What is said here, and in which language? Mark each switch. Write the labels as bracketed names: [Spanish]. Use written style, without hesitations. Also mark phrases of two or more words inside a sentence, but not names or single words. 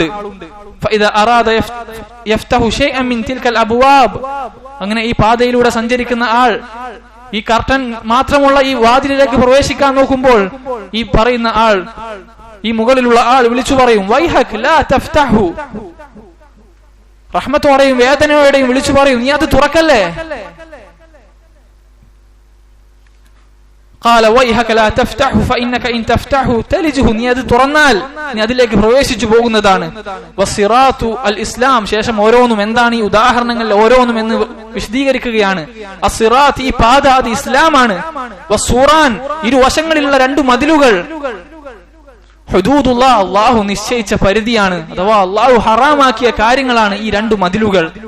[Arabic] فإذا أراد يفتح شيئا من تلك الأبواب, [Malayalam] അങ്ങനെ ഈ പാതയിലൂടെ സഞ്ചരിക്കുന്ന ആൾ ഈ കർട്ടൻ മാത്രമുള്ള ഈ വാതിലിലേക്ക് പ്രവേശിക്കാൻ നോക്കുമ്പോൾ ഈ പറയുന്ന ആൾ, ഈ മുകളിലുള്ള ആൾ വിളിച്ചു പറയും, [Arabic] ويحك لا تفتحه, [Malayalam] റഹ്മത്തോടെയും വേദനയോടെയും വിളിച്ചു പറയും, നീ അത് തുറക്കല്ലേ. [Arabic] قال ويحك لا تفتحه فإنك إن تفتحه تلجه, [Malayalam] നീ അത് തുറന്നാൽ നീ അതിലേക്ക് പ്രവേശിച്ചു പോകുന്നതാണ്. [Arabic] والصراط الإسلام, [Malayalam] ശേഷം ഓരോന്നും എന്താണ് ഈ ഉദാഹരണങ്ങൾ ഓരോന്നും എന്ന് വിശദീകരിക്കുകയാണ്. അസ്സിറാത്ത്, ഈ പാത അത് ഇസ്ലാമാണ്. വസ്സൂറാൻ, ഇരുവശങ്ങളിലുള്ള രണ്ട് മതിലുകൾ, ഹുദൂദുല്ലാ, അല്ലാഹു നിശ്ചയിച്ച പരിധിയാണ് അഥവാ അല്ലാഹു ഹറാമാക്കിയ കാര്യങ്ങളാണ് ഈ രണ്ട് മതിലുകൾ.